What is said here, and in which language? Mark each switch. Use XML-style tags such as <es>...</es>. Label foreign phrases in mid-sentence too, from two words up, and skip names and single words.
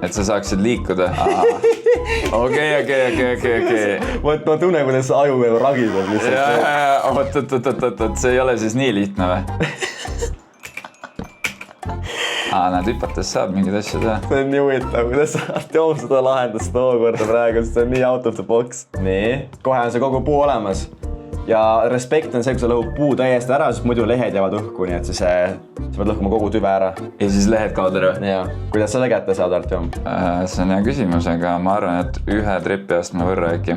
<et>Et sa saaksid liikuda. Okei. Ma tunnen, kuidas aju veel ragidab lihtsalt. Oot, see ei ole siis nii lihtne või? Näed, hüpates saab mingid asjad teha. See on nii huvitav, kuidas Artjom seda lahendas tookord praegu, sest see on nii</et> <en>out of the box.</en> <et>Nii, kohe on see kogu puu olemas. Ja respekt on see, kui sa lõhud puu täiesti ära, siis muidu lehed jäävad õhku, nii et siis sa pead lõhkuma kogu tüve ära. Ja siis lehed kaod ära? Jaa. Kuidas selle kätte saad, Artjom? See on hea küsimus, aga ma arvan, et ühe trepi astme võrra äkki.</et>